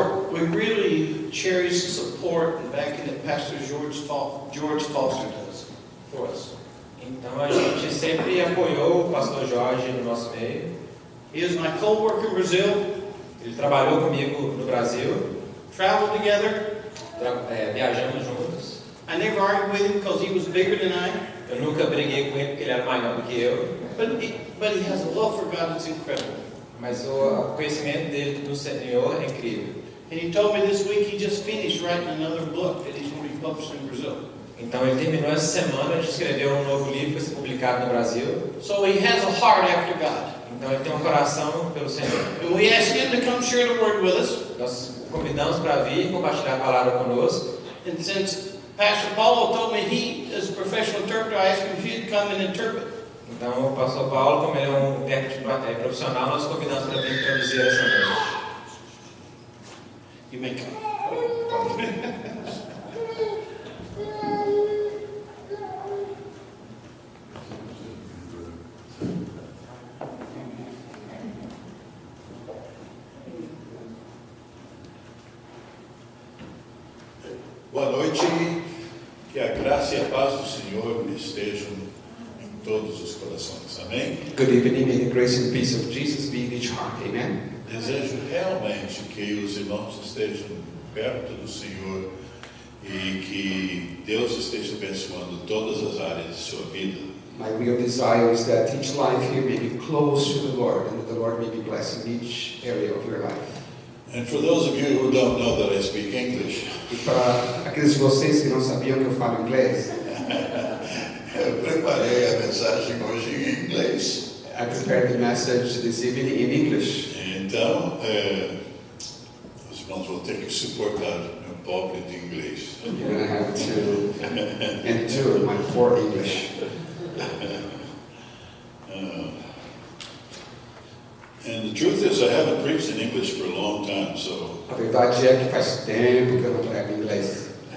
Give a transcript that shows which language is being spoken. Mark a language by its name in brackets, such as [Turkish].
[English] We really cherish the support and backing that Pastor George Foster does for us. [Portuguese] Então a gente sempre apoiou o pastor Jorge no nosso meio. [English] He is my co-worker in Brazil. [Portuguese] Ele trabalhou comigo no Brasil. [English] Traveled together. [Portuguese] Viajamos juntos. [English] I never argued with him because he was bigger than I. [Portuguese] Eu nunca briguei com ele porque ele era maior do que eu. [English] But he has a love for God that's incredible. [Portuguese] Mas o conhecimento dele do Senhor é incrível. [English] And he told me this week he just finished writing another book that he's going to be published in Brazil. [Portuguese] Então ele terminou essa semana de escrever um novo livro que vai ser publicado no Brasil. [English] So he has a heart after God. [Portuguese] Então ele tem um coração pelo Senhor. [English] And we asked him to come share the word with us. [Portuguese] Nós convidamos para vir e compartilhar a palavra conosco. [English] And since Pastor Paulo told me he is a professional interpreter, I asked him if he'd come and interpret. [Portuguese] Então o pastor Paulo, como ele é um intérprete profissional, nós convidamos para vir traduzir essa noite. [English] You may come. [Portuguese] Boa noite, que a graça e a paz do Senhor estejam em todos os corações, amém? [English] Good evening, may the grace and peace of Jesus be in each heart, amen? [Portuguese] Desejo realmente que os irmãos estejam perto do Senhor e que Deus esteja abençoando todas as áreas de sua vida. [English] My real desire is that each life here may be close to the Lord and that the Lord may be blessing each area of your life. And for those of you who don't know that I speak English, [Portuguese] E para aqueles de vocês que não sabiam que eu falo inglês, eu preparei a mensagem hoje em inglês. [English] I prepared the message this evening in English. [Portuguese] Então, os irmãos vão ter que suportar meu pobre de inglês. [English] You're going to have to endure my poor English. And the truth is, I haven't preached in English for a long time, so [Portuguese] A verdade é que faz tempo que eu não prego inglês.